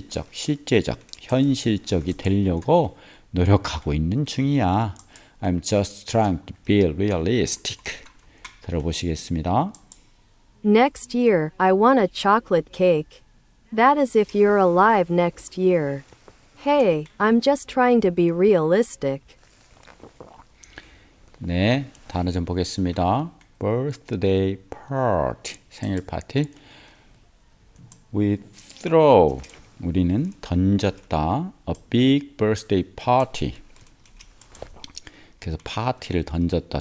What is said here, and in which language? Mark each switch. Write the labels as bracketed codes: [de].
[ko] 실제적, 현실적이 되려고 노력하고 있는 중이야. [en] I'm just trying to be realistic. [ko] 들어보시겠습니다. [en] Next year, I want a chocolate cake. That is if you're alive next year. Hey, I'm just trying to be realistic. [ko] 네, 단어 좀 보겠습니다. [en] birthday party, [ko] 생일 파티. [en] We throw, [ko] 우리는 던졌다. [en] a big birthday party. [ko] 그래서 파티를 던졌다.